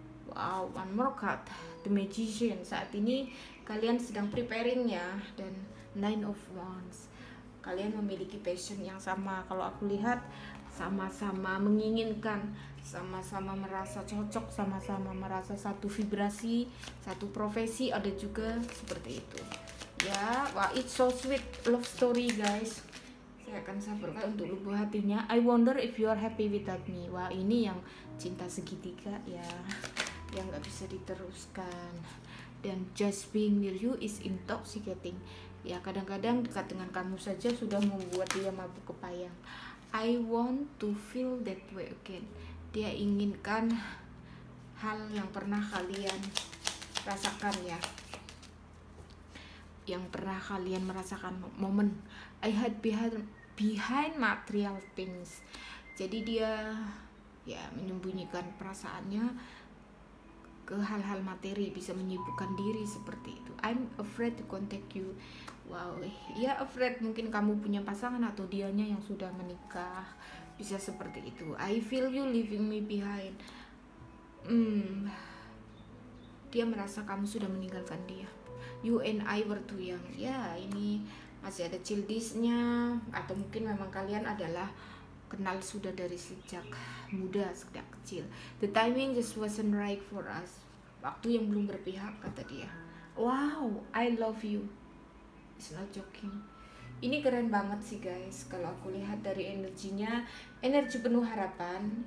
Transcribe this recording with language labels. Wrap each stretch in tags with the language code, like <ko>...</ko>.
<en>Wow, one more card, The Magician.</en> <id>Saat ini kalian sedang preparing ya. Dan Nine of Wands, kalian memiliki passion yang sama. Kalau aku lihat sama-sama menginginkan, sama-sama merasa cocok, sama-sama merasa satu vibrasi, satu profesi, ada juga seperti itu ya.</id> <en>Wah, it's so sweet love story guys.</en> <id>Saya akan sampaikan untuk lubuk hatinya.</id> <en>I wonder if you are happy without me.</en> <id>Wah, ini yang cinta segitiga ya, yang gak bisa diteruskan. Dan</id> <en>just being near you is intoxicating</en> <id>ya, kadang-kadang dekat dengan kamu saja sudah membuat dia mabuk kepayang.</id> <en>I want to feel that way again.</en> <id>Dia inginkan hal yang pernah kalian rasakan ya, yang pernah kalian merasakan momen</id> <en>I had behind material things.</en> <id>Jadi dia ya menyembunyikan perasaannya ke hal-hal materi, bisa menyibukkan diri seperti itu.</id> <en>I'm afraid to contact you.</en> <id>Wow, ya afraid, mungkin kamu punya pasangan atau dianya yang sudah menikah, bisa seperti itu.</id> <en>I feel you leaving me behind.</en> <id>Dia merasa kamu sudah meninggalkan dia.</id> <en>You and I were too young.</en> <id>Ya, ini masih ada childishnya, atau mungkin memang kalian adalah kenal sudah dari sejak muda, sejak kecil.</id> <en>The timing just wasn't right for us.</en> <id>Waktu yang belum berpihak, kata dia.</id> <en>Wow, I love you. It's not joking.</en> <id>Ini keren banget sih guys. Kalau aku lihat dari energinya, energi penuh harapan.</id>